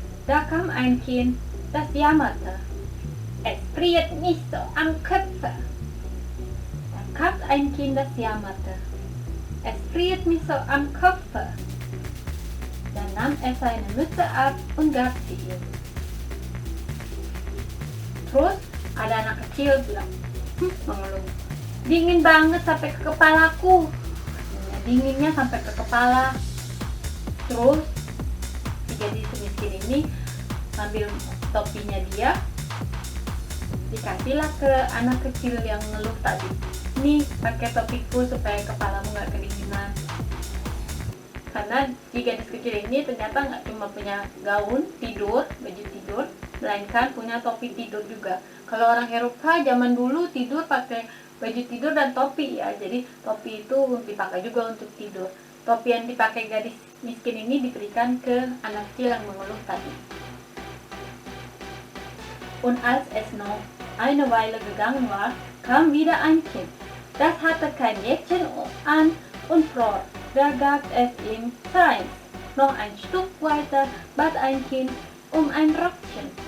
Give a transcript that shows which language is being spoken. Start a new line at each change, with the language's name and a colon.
German: Da kam ein Kind, das jammerte. Es friert nicht so am Köpfe. Da kam ein Kind, das jammerte. Es friert mich so am Köpfe. Dann nahm er seine Mütze ab und gab sie ihm.
Indonesian: Terus ada anak kecil bilang, mengeluh, dingin banget sampai ke kepalaku. Dinginnya sampai ke kepala. Terus si gadis miskin ini ambil topinya dia, dikasihlah ke anak kecil yang ngeluh tadi. Nih, pakai topiku supaya kepalamu nggak kedinginan. Karena si gadis kecil ini ternyata nggak cuma punya gaun tidur, baju tidur, melainkan punya topi tidur juga. Kalau orang Eropa zaman dulu tidur pakai baju tidur dan topi ya, jadi topi itu dipakai juga untuk tidur. Topi yang dipakai gadis miskin ini diberikan ke anak kecil yang mengeluh tadi.
German: Und als es noch eine Weile gegangen war, kam wieder ein Kind. Das hatte kein Jäckchen an und fror. Da gab es ihm seins. Noch ein Stück weiter bat ein Kind um ein Röckchen.